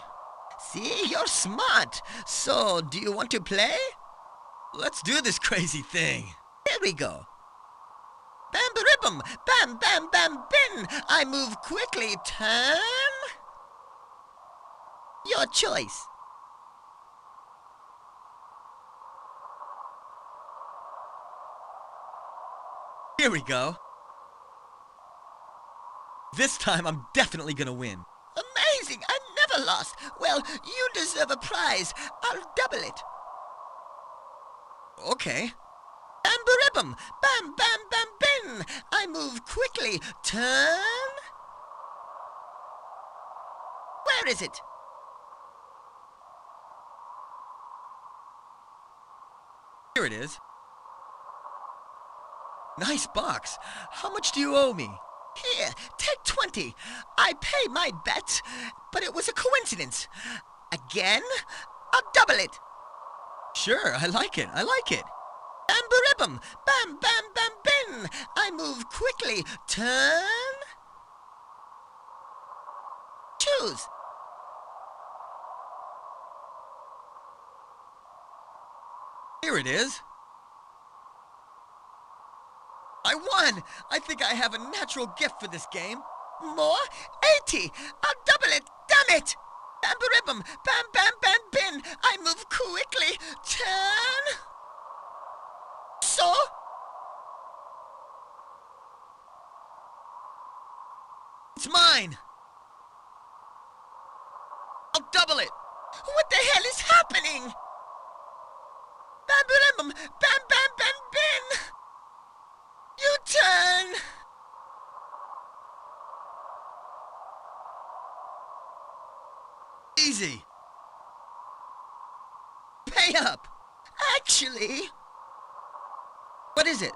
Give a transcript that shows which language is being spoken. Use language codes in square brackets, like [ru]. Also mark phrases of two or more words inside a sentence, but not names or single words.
[en] See, you're smart. So, do you want to play? Let's do this crazy thing. Here we go. Bam-ba-ribbum, bam, bam, bam, bin. I move quickly. Turn. Your choice. Here we go. This time I'm definitely gonna win. Amazing! I never a loss. Well, you deserve a prize. I'll double it. Okay. Bam-ba-ribbum! Bam-bam-bam-bin! I move quickly. Turn. Where is it? Here it is. Nice box. How much do you owe me? Here, take 20. I pay my bet, but it was a coincidence. Again, I'll double it. Sure, I like it. Bam-ba-ribbum! Bam-bam-bam-bin! I move quickly. Turn. Choose. Here it is. I won! I think I have a natural gift for this game. More? 80! I'll double it! Damn it! Bam-ba-ribbum! Bam-bam-bam-bin! I move quickly. Turn. So? It's mine! I'll double it! What the hell is happening? Bam-ba-ribbum! Bam-bam-bam-bin! You turn! Easy! Pay up! Actually, What is it?